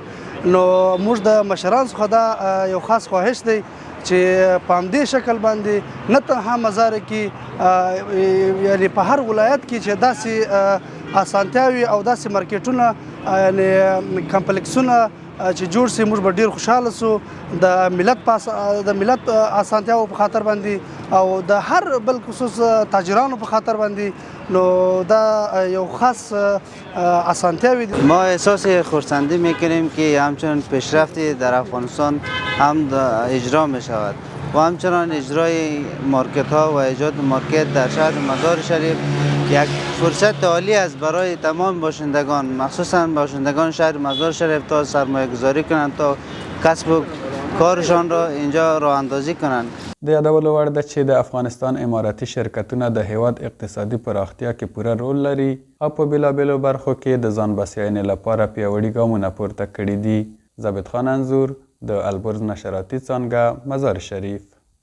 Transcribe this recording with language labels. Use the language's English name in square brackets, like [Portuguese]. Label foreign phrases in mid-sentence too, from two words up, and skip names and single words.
[Pashto] نو موږ د مشرانو څخه دا یو خاص خواهش دی چې په همدې شکل باندې نه تنها مزار کې یعنی په هر ولایت کې چې داسې اسانتیاوي او داسې مارکیټونه یعنی کمپلیکسونه چې جوړ سي موږ به ډېر خوشحاله سو د ملت اسانتیاو په خاطر باندې او د هر بل خصوص تاجرانو په خاطر باندې. نو دا یو خاص اسانتیاوی دي. [Persian] ما احساس خرسندی میکنیم که همچنان پیشرفتی در افغانستان هم اجرا می شود و همچنان اجرای مارکت ها و ایجاد مارکت در شهر مزار شریف یک فرصت عالی است برای تمام باشندگان، مخصوصا باشندگان شهر مزار شریف تا سرمایه گذاری کنند تا کسب و کارشان را اینجا راه اندازی کنند. [Pashto] د یادولو وړ ده چې د افغانستان اماراتي شرکتونه د هیواد اقتصادي پراختیا کې پوره رول لري او په بېلابېلو برخو کې د ځان بسیاینې لپاره پیاوړي ګامونه پورته کړي دي. ثابت خان انځور، د البرز نشراتي څانګه، مزار شریف.